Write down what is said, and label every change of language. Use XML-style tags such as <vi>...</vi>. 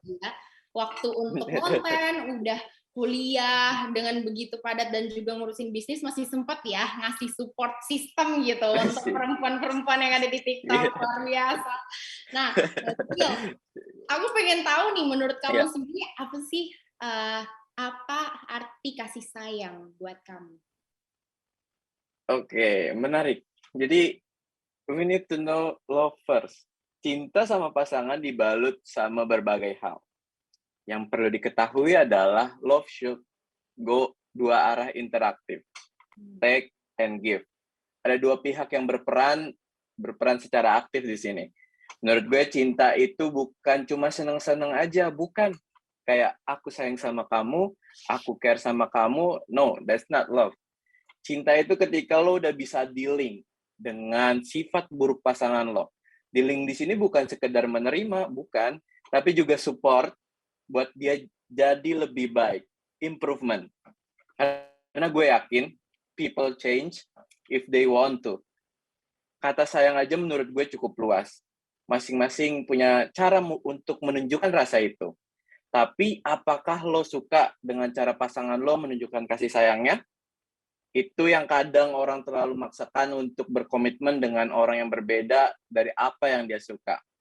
<id>ada ya waktu untuk konten, udah kuliah dengan begitu padat dan juga ngurusin bisnis, masih sempat ya ngasih support sistem gitu untuk perempuan-perempuan yang ada di TikTok, luar biasa. Nah, aku pengen tahu nih menurut kamu sendiri apa sih apa arti kasih sayang buat kamu? Oke, menarik.</id> <en>Jadi we need to know love first.</en> <id>Cinta sama pasangan dibalut sama berbagai hal. Yang perlu diketahui adalah</id> <en>love should go</en> <id>dua arah interaktif.</id> <en>Take and give.</en> <id>Ada dua pihak yang berperan secara aktif di sini. Menurut gue cinta itu bukan cuma seneng-seneng aja, bukan. kayak aku sayang sama kamu, aku care sama kamu.</id> <en>No, that's not love.</en> <id>Cinta itu ketika lo udah bisa dealing dengan sifat buruk pasangan lo. Dealing di sini bukan sekedar menerima, bukan, tapi juga support buat dia jadi lebih baik, improvement. Karena gue yakin</id> <en>people change if they want to.</en> <id>Kata sayang aja menurut gue cukup luas. Masing-masing punya cara untuk menunjukkan rasa itu. Tapi apakah lo suka dengan cara pasangan lo menunjukkan kasih sayangnya? Itu yang kadang orang terlalu maksakan untuk berkomitmen dengan orang yang berbeda dari apa yang dia suka.</id>